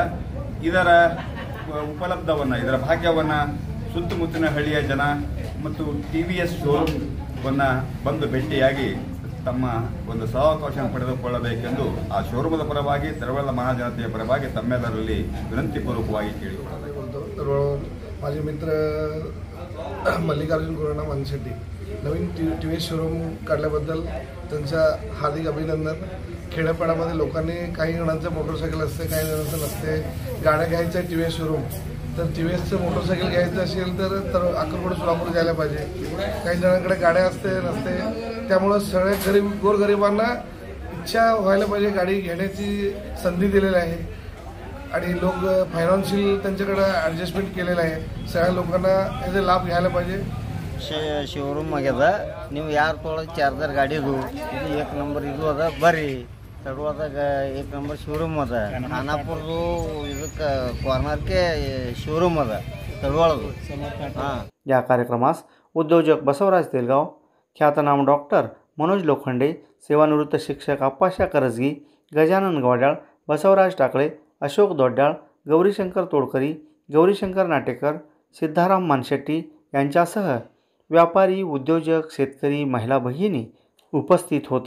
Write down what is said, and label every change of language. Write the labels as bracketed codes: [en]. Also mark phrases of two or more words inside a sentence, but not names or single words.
[kn] ಇದರ ಉಪಲಬ್ಧವನ್ನು ಇದರ ಭಾಗ್ಯವನ್ನು ಸುತ್ತಮುತ್ತಲಿನ ಹಳ್ಳಿಯ ಜನ ಮತ್ತು TVS ಶೋರೂಮನ್ನು ಬಂದು ಭೇಟಿಯಾಗಿ ತಮ್ಮ ಒಂದು ಸಹಾವಕಾಶ ಪಡೆದುಕೊಳ್ಳಬೇಕೆಂದು ಆ ಶೋರೂಮದ ಪರವಾಗಿ ತಳವಳ ಮಹಾಜನತೆಯ ಪರವಾಗಿ ತಮ್ಮೆಲ್ಲರಲ್ಲಿ ವಿನಂತಿಪೂರ್ವಕವಾಗಿ ಕೇಳಿಕೊಳ್ಳಬೇಕು। [mr] माझे मित्र मल्लिकार्जुन गुरण्णा मानशेट्टी नवीन TVS शोरूम काढल्याबद्दल त्यांचा हार्दिक अभिनंदन। खेड्यापाड्यामध्ये लोकांनी काही जणांचं मोटरसायकल असते, काही जणांचं नसते, गाड्या घ्यायचं TVS शोरूम तर TVSचं मोटरसायकल घ्यायचं असेल तर अक्कलकोट सोलापूर जायला पाहिजे। काही जणांकडे गाड्या असते नसते, त्यामुळं सगळ्या गोरगरिबांना इच्छा व्हायला पाहिजे, गाडी घेण्याची संधी दिलेली आहे आणि लोक फायनान्शियल त्यांच्याकडे ॲडजस्टमेंट केलेलं आहे। सगळ्या लोकांना याचा लाभ घ्यायला पाहिजे। [kn] ಶೋರೂಮ್ ಆಗ್ಯದ, ನೀವು ಯಾರು ತೊಗೊಳೋದು ಚಾರ್ಜರ್ ಗಾಡಿದು ಇದು 1 ನಂಬರ್ ಇದು ಅದ ಬರ್ರಿ ತಡವಾದಾಗ 1 ನಂಬರ್ ಶೋರೂಮ್ ಅದ। ಖಾನಾಪುರದು ಇದಕ್ಕೆ ಕಾರ್ನರ್ಗೆ शोरूम ಅದ तळवळದು। [mr] या कार्यक्रमास उद्योजक बसवराज तेलगाव, ख्यातनाम डॉक्टर मनोज लोखंडे, सेवानिवृत्त शिक्षक आप्पाशा करजगी, गजानन गवाड्याळ, बसवराज टाकळे, अशोक दोड्याळ, गौरीशंकर तोडकरी, गौरीशंकर नाटेकर, सिद्धाराम मानशेट्टी यांच्यासह व्यापारी, उद्योजक, शेतकरी, महिला भगिनी उपस्थित होते।